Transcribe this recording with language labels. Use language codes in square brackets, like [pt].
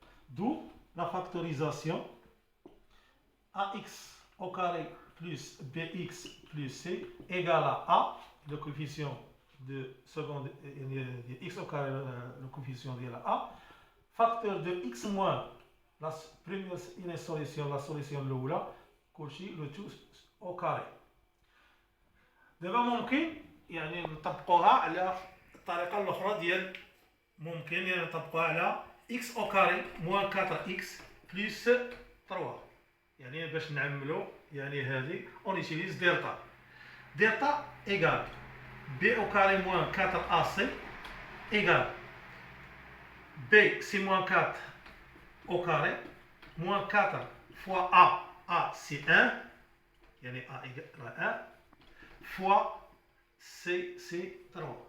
[fr] D'où la factorisation ax au carré plus bx plus c égale à a, le coefficient de seconde x au carré, le coefficient de la a, facteur de x moins la première solution, la solution [ar] الاولى كلشي [fr] le tout au carré. [ar] دابا ممكن نطبقوها على الطريقه الاخرى ديال ممكن نطبقوها على [fr] x au carré moins 4x plus 3. [ar] باش نعملوا هذه [fr] on utilise delta. Delta égale b au carré moins 4ac égale b c'est moins 4 au carré moins 4 fois a c'est 1 a égale 1 fois c c'est 3